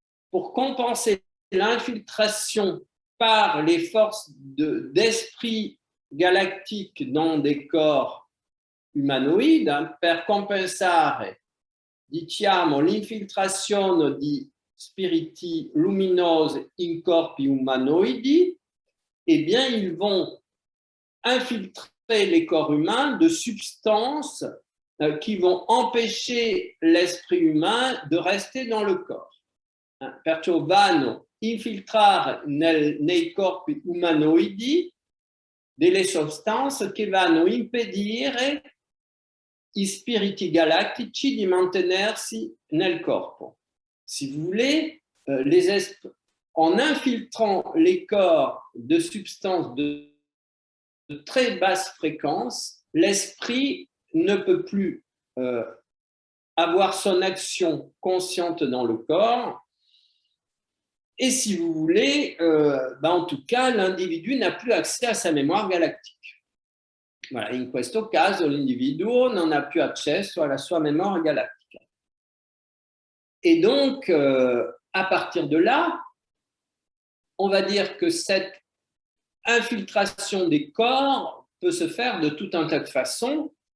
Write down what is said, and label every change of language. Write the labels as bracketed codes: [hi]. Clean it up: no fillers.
[fr] pour compenser l'infiltration par les forces d'esprit galactique dans des corps umanoïdes, [it] per compensare, diciamo, l'infiltrazione di spiriti luminosi in corpi umanoidi, [fr] eh bien, ils vont infiltrer les corps humains de substances qui vont empêcher l'esprit humain de rester dans le corps. [it] Perciò vanno infiltrare nei corpi umanoidi delle sostanze che vanno impedire i spiriti galattici di mantenersi nel corpo. [fr] Si vous voulez, en infiltrant les corps de substances de très basse fréquence, l'esprit ne peut plus avoir son action consciente dans le corps. Et si vous voulez, en tout cas, l'individu n'a plus accès à sa mémoire galactique. [it] Voilà, in questo caso l'individuo non ha più accesso alla sua memoria galattica. [fr] Et donc, à partir de là, on va dire que cette infiltration des corps peut se faire de tout un tas de façons.